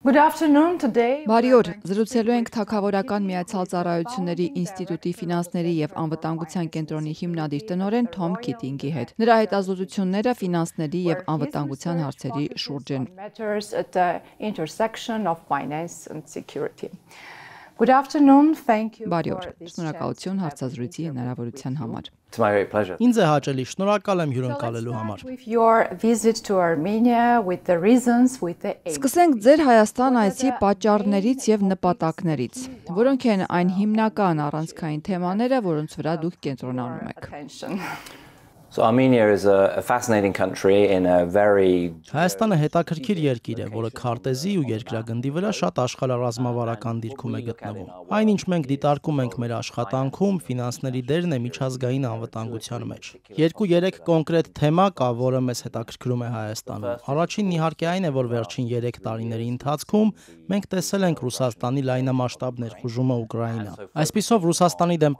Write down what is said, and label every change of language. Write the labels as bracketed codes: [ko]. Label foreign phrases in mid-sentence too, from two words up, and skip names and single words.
[en] Good afternoon. Today [hy] Բարի օր, զրուցելու ենք Թագավորական Միացյալ Ծառայությունների ինստիտուտի ֆինանսների եւ անվտանգության կենտրոնի հիմնադիր տնօրեն Թոմ Քիթինգի հետ։ Նրա հետազոտությունները ֆինանսների եւ անվտանգության հարցերի շուրջ են։ [en] matters at the intersection of finance and security. Good afternoon. Thank you. [hy] Բարի օր, շնորհակալություն հարցազրույցի հնարավորության համար։ [en] It's my great pleasure. [hy] Ինձ է հաճելի, շնորհակալ եմ հյուրընկալելու համար։ [en] With your visit to Armenia, with the reasons, with the aims. [hy] Սկսենք ձեր Հայաստան այցի պատճառներից եւ նպատակներից, որոնք են այն հիմնական առանցքային թեմաները, որոնց վրա դուք կենտրոնանում եք։ [en] Attention. So Armenia is a fascinating country in a very [hy] Հայաստանը հետաքրքիր երկիր է, որը քարտեզի ու երկրագնդի վրա շատ աշխարհառազմավարական դիրքում է գտնվում։ Այնինչ մենք դիտարկում ենք մեր աշխատանքում, ֆինանսների դերն է միջազգային անվտանգության մեջ։ 2-3 կոնկրետ թեմա կա, որը մեզ հետաքրքրում է Հայաստանում։ Առաջինն իհարկե այն է, որ վերջին 3 տարիների ընթացքում մենք տեսել ենք Ռուսաստանի լայնամասշտաբ ներխուժումը Ուկրաինա։ Այսպիսով Ռուսաստանի դեմ